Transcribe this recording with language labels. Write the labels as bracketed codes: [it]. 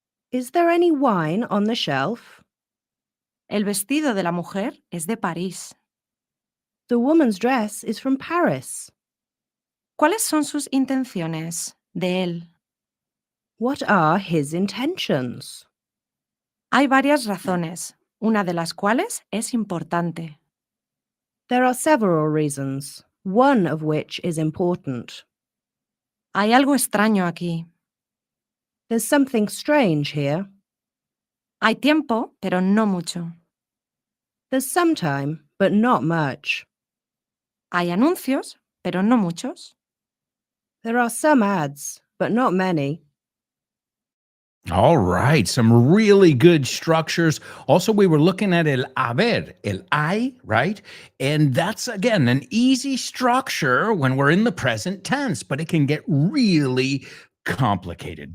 [en] Is there any wine on the shelf? [es] El vestido de la mujer es de París. [en] The woman's dress is from Paris. [es] ¿Cuáles son sus intenciones de él? [en] What are his intentions? [es] Hay varias razones, una de las cuales es importante. [en] There are several reasons, one of which is important. [es] Hay algo extraño aquí. [en] There's something strange here. [es] Hay tiempo, pero no mucho. [en] There's some time, but not much. [es] Hay anuncios, pero no muchos. [en] There are some ads, but not many. All right, some really good structures. Also, we were looking at el haber, el hay, right? And that's, again, an easy structure when we're in the present tense, but it can get really complicated.